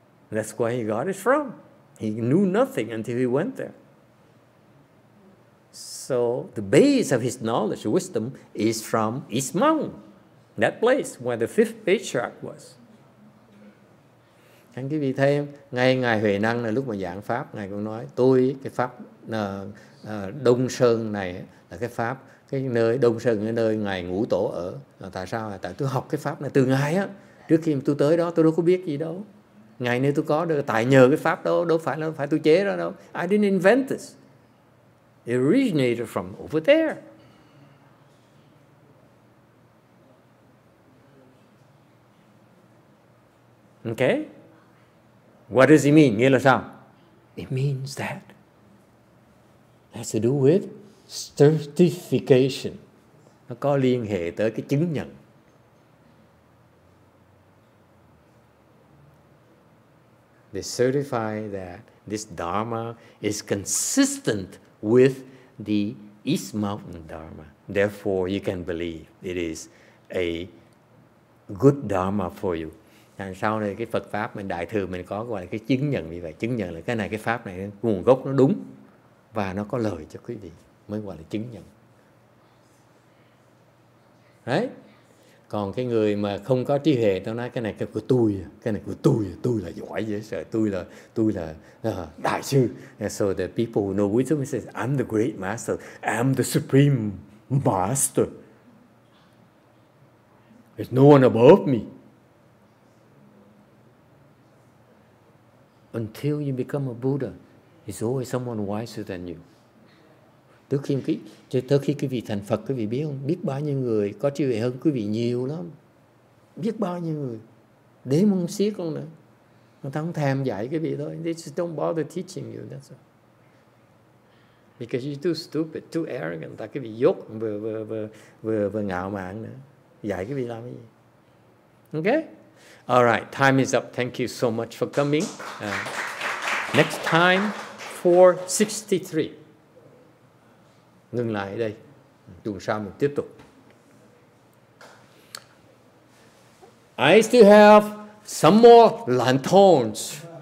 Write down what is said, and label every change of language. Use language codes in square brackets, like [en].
[en] That's where he got it from. He knew nothing until he went there. So the base of his knowledge, wisdom, is from East Mountain, that place where the 5th Patriarch was. [vi] Anh quý vị thấy không? Ngay Ngài Huệ Năng là lúc mà giảng Pháp, Ngài cũng nói, tôi cái Pháp Đông Sơn này là cái Pháp, cái nơi Đông Sơn cái nơi Ngài Ngũ Tổ ở. Tại sao? Tại tôi học cái Pháp này từ Ngài á. Trước khi tôi tới đó tôi đâu có biết gì đâu. Ngày nay tôi có được tại nhờ cái Pháp đó, đâu phải tôi chế ra đâu. [en] I didn't invent this. It originated from over there. Okay? What does it mean? [vi] Nghĩa là sao? [en] It means that it has to do with certification. [vi] Nó có liên hệ tới cái chứng nhận. [en] They certify that this Dharma is consistent with the East Mountain Dharma. Therefore, you can believe it is a good Dharma for you. [vi] Sau này cái Phật Pháp mình Đại Thừa mình có gọi là cái chứng nhận như vậy. Chứng nhận là cái này cái Pháp này nguồn gốc nó đúng và nó có lợi cho quý vị mới gọi là chứng nhận. Đấy. Còn cái người mà không có trí huệ, tao nói cái này cái của tôi, cái này của tôi là giỏi dễ sợ, tôi là đại sư. [en] And so the people who know wisdom says, I'm the great master, I'm the supreme master. There's no one above me. Until you become a Buddha, there's always someone wiser than you. [vi] Tới khi quý vị thành Phật, quý vị biết không? Biết bao nhiêu người có trí huệ hơn quý vị nhiều lắm. Biết bao nhiêu người. Đếm không xiết không nữa. Người ta không thèm dạy quý vị thôi. [en] They just don't bother teaching you. That's all. Because you're too stupid, too arrogant. [vi] Ta quý vị dốt vừa ngạo mạn nữa. Dạy quý vị làm cái gì? [en] Okay? All right. Time is up. Thank you so much for coming. Next time, 463. [vi] Ngừng lại ở đây. Tuần sau mình tiếp tục. [en] I still have some more lanterns.